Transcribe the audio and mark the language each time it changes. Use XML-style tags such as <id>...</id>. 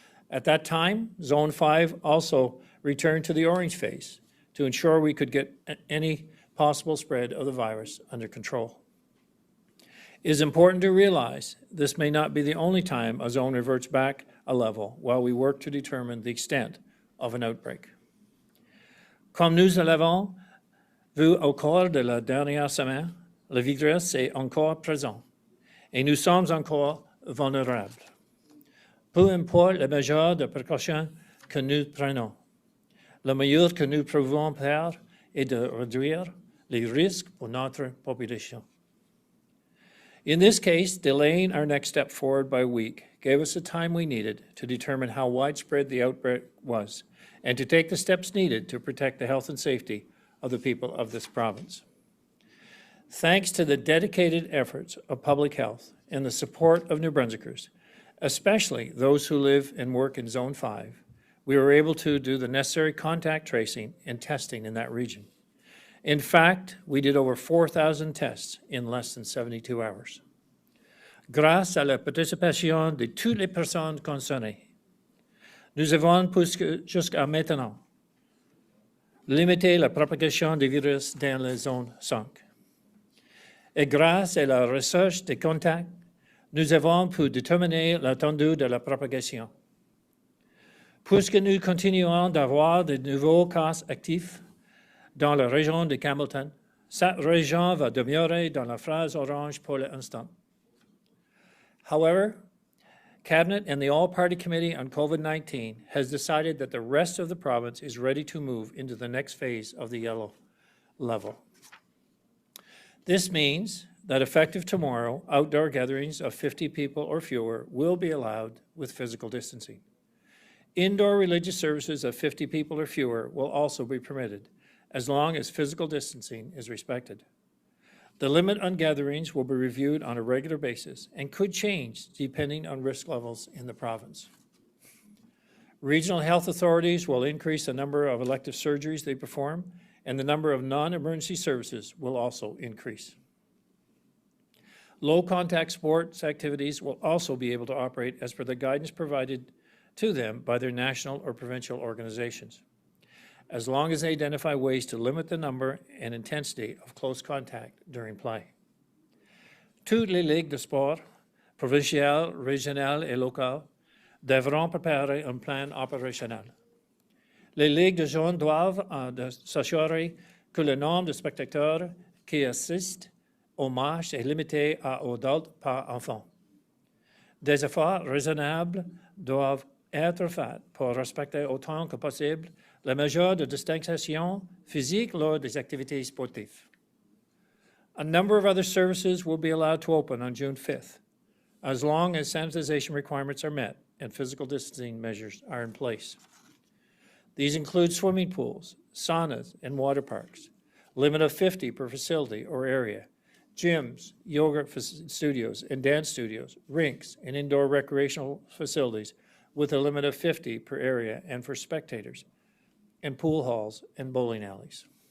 <en>At that time, Zone 5 also returned to the orange phase to ensure we could get any possible spread of the virus under control. It is important to realize this may not be the only time a zone reverts back a level while we work to determine the extent of an outbreak.</en> <fr>Comme nous l'avons vu au cours de la dernière semaine, le virus est encore présent et nous sommes encore vulnérables. Peu importe les mesures de précaution que nous prenons, la meilleure que nous pouvons faire est de réduire les risques pour notre population.</fr> <en>In this case, delaying our next step forward by a week gave us the time we needed to determine how widespread the outbreak was and to take the steps needed to protect the health and safety of the people of this province. Thanks to the dedicated efforts of public health and the support of New Brunswickers, especially those who live and work in Zone 5, we were able to do the necessary contact tracing and testing in that region. In fact, we did over 4,000 tests in less than 72 hours.</en> <fr>Grâce à la participation de toutes les personnes concernées, nous avons jusqu'à maintenant limité la propagation du virus dans la zone 5. Et grâce à la recherche des contacts, nous avons pu déterminer l'étendue de la propagation. Puisque nous continuons d'avoir de nouveaux cas actifs dans la région de Campbellton, cette région va demeurer dans la phase orange pour l'instant.</fr> <en>However, Cabinet and the All-Party Committee on COVID-19 has decided that the rest of the province is ready to move into the next phase of the yellow level. This means that effective tomorrow, outdoor gatherings of 50 people or fewer will be allowed with physical distancing. Indoor religious services of 50 people or fewer will also be permitted, as long as physical distancing is respected. The limit on gatherings will be reviewed on a regular basis and could change depending on risk levels in the province. Regional health authorities will increase the number of elective surgeries they perform, and the number of non-emergency services will also increase. Low-contact sports activities will also be able to operate as per the guidance provided to them by their national or provincial organizations, as long as they identify ways to limit the number and intensity of close contact during play.</en> <fr>Toutes les ligues de sport, provinciales, régionales et locales, devront préparer un plan opérationnel. Les ligues de jeunes doivent s'assurer que le nombre de spectateurs qui assistent aux matchs est limité à adultes par enfant. Des efforts raisonnables doivent être faits pour respecter autant que possible les mesures de distanciation physique lors des activités sportives.</fr> <en>A number of other services will be allowed to open on June 5th, as long as sanitization requirements are met and physical distancing measures are in place. These include swimming pools, saunas, and water parks, limit of 50 per facility or area, gyms, yoga studios, and dance studios, rinks, and indoor recreational facilities with a limit of 50 per area and for spectators, and pool halls and bowling alleys.</en>